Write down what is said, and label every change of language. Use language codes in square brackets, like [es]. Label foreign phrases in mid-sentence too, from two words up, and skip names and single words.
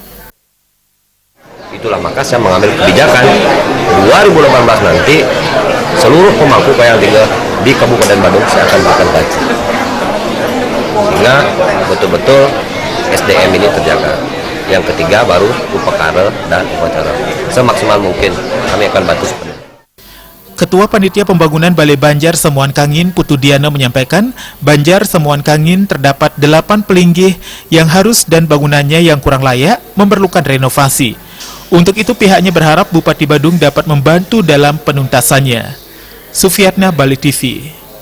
[id] Itulah maka saya mengambil kebijakan 2018 nanti seluruh pemangku Kayangan 3 di Kabupaten Badung saya akan berikan gaji, sehingga betul-betul SDM ini terjaga. Yang ketiga baru upekara dan upacara. Semaksimal mungkin kami akan bantu sepenuhnya. Ketua Panitia Pembangunan Balai Banjar Samuan Kangin Putu Diana menyampaikan, Banjar Samuan Kangin terdapat 8 pelinggih yang harus dan bangunannya yang kurang layak memerlukan renovasi. Untuk itu pihaknya berharap Bupati Badung dapat membantu dalam penuntasannya. Sufiatna, Bali TV.